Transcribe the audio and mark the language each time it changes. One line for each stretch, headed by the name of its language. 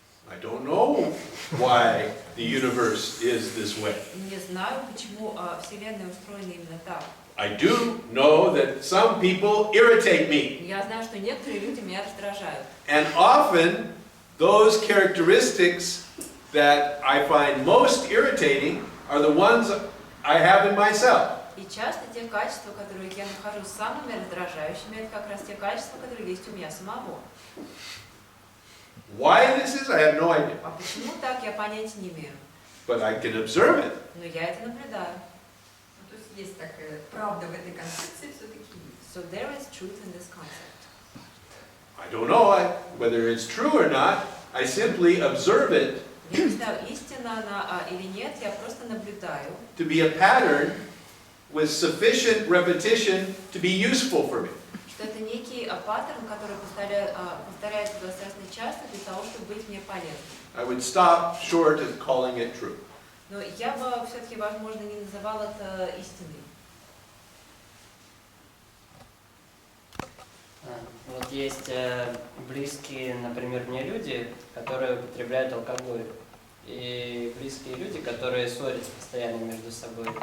English: I don't know why the universe is this way.
Russian: Не знаю, почему Вселенная устроена именно так.
English: I do know that some people irritate me.
Russian: Я знаю, что некоторые люди меня раздражают.
English: And often those characteristics that I find most irritating are the ones I have in myself.
Russian: И часто те качества, которые я нахожу самыми раздражающими, это как раз те качества, которые есть у меня самого.
English: Why this is, I have no idea.
Russian: А почему так, я понятия не имею.
English: But I can observe it.
Russian: Но я это наблюдаю. То есть есть такая правда в этой концепции все-таки есть.
English: So there is truth in this concept. I don't know whether it's true or not. I simply observe it
Russian: Я не знаю, истина она или нет, я просто наблюдаю.
English: to be a pattern with sufficient repetition to be useful for me.
Russian: Что это некий паттерн, который повторяется достаточно часто для того, чтобы быть мне полезным.
English: I would stop short of calling it true.
Russian: Но я бы все-таки, возможно, не называл это истиной. Вот есть близкие, например, мне люди, которые употребляют алкоголь. И близкие люди, которые ссорятся постоянно между собой.